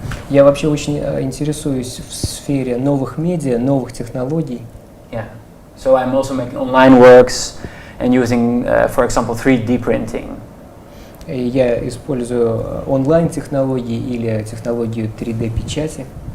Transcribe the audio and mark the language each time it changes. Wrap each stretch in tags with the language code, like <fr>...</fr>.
<ru>Я вообще очень интересуюсь в сфере новых медиа, новых технологий.</ru> <en>Yeah, so I'm also making online works and using, for example, 3D printing.</en> <ru>Я использую онлайн-технологии или технологию 3D-печати.</ru>